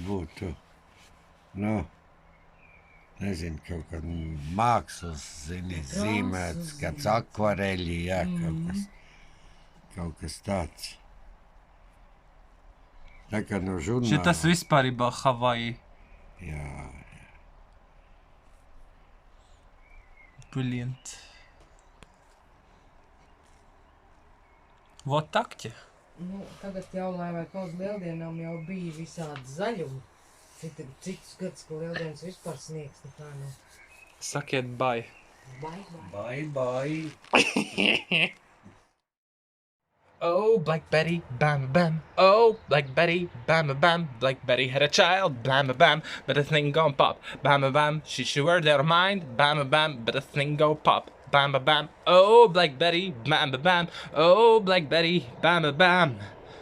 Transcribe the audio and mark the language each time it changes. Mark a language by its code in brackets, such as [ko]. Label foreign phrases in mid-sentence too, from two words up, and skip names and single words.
[lv] būtu, nu, nezinu, kaut kad mākslas, zini, zīmēts, kāds akvareļi, jā, kaut kas tāds. Tā kā no žurnāla. Šitas vispārībā Havaji. Jā. [en] Brilliant. [ru] Вот так-те. [lv] Nu, tagad jau, lai vai kaut uz lieldienām jau bija visādi zaļumi. Citus gadus, ka lieldienas vispār sniegs nekā nav. Sakiet bye. [en] Bye, bye. Bye, bye. Oh, Black Betty, bam, bam. Oh, Black Betty, bam, bam. Black Betty had a child, bam, bam. But the thing gon' pop, bam, bam. She sure their mind, bam, bam. But the thing go pop, bam, bam. Oh, Black Betty, bam, bam. Oh, Black Betty, bam, bam.